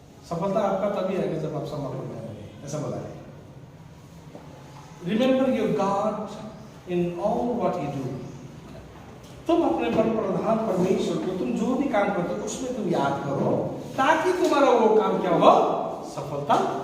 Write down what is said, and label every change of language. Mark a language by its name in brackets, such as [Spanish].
[Hindi] सफलता आपका तभी आएगा जब आप समर्पण करेंगे, ऐसा बोला है। [English] Remember your God in all what you do. [Hindi] तुम अपने प्रधान परमेश्वर को, तुम जो भी काम करते हो उसमें तुम याद करो, ताकि तुम्हारा वो काम क्या हो, सफलता।